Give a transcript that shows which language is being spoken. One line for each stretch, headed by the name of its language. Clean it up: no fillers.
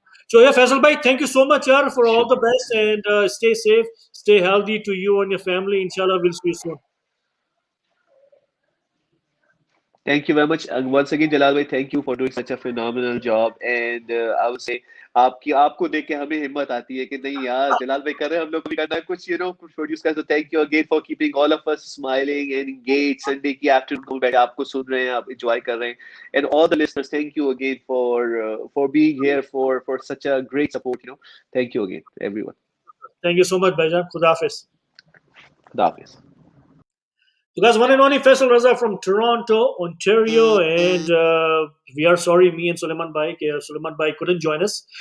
English: So yeah, Faisal bhai, thank you so much, yaar, for all the best and stay safe, stay healthy to you and your family. Inshallah, we'll see you soon. Thank you very much. And once again, Jalal bhai, thank you for doing such a phenomenal job. And I would say,
Hindi: आपको देख के हमें हिम्मत आती है कि नहीं यार, जलाल भाई कर रहे हैं, हम लोग भी करना है कुछ, कुछ प्रोड्यूस कर.
English: So thank you again for keeping all of us smiling and engaged.
Hindi: Sunday की afternoon को बैठे आपको सुन रहे हैं, आप enjoy कर रहे हैं.
English: And all the listeners, thank you again for being here, for such a great support. Thank you again, everyone. Thank you so much, Bhaijan. Khuda Hafiz. Khuda Hafiz. So guys, one and only Faisal Raza from Toronto, Ontario, and we are sorry, me and Suleman Bhai couldn't join us.